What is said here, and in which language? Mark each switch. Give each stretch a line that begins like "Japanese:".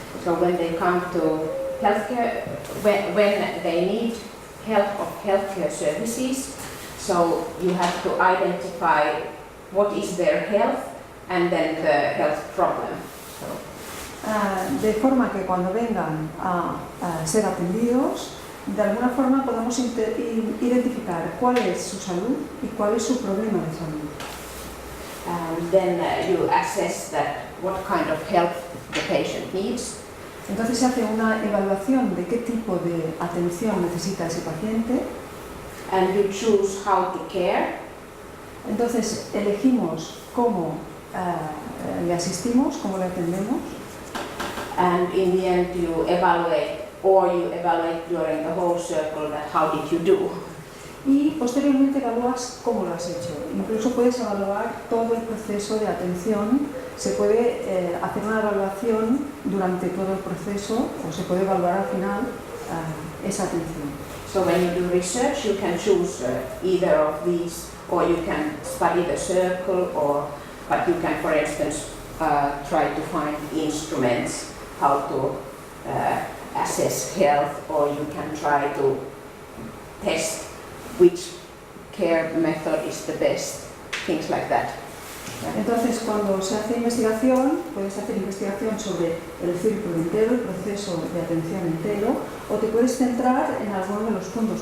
English: So when they come to healthcare, when they need help of healthcare services, so you have to identify what is their health and then the health problem. So.
Spanish: De forma que cuando vengan a ser atendidos, de alguna forma podemos identificar cuál es su salud y cuál es su problema de salud.
English: And then you assess that what kind of help the patient needs.
Spanish: Entonces se hace una evaluación de qué tipo de atención necesita ese paciente.
English: And you choose how to care.
Spanish: Entonces elegimos cómo le asistimos, cómo le atendemos.
English: And in the end you evaluate during the whole circle that how did you do.
Spanish: Y posteriormente evalúas cómo lo has hecho. Incluso puedes evaluar todo el proceso de atención. Se puede hacer una evaluación durante todo el proceso o se puede evaluar al final esa atención.
English: So when you do research, you can choose either of these, or you can study the circle, but you can, for instance, try to find instruments how to assess health, or you can try to test which care method is the best, things like that.
Spanish: Entonces, cuando se hace investigación, puedes hacer investigación sobre el círculo entero, el proceso de atención entero, o te puedes centrar en alguno de los puntos.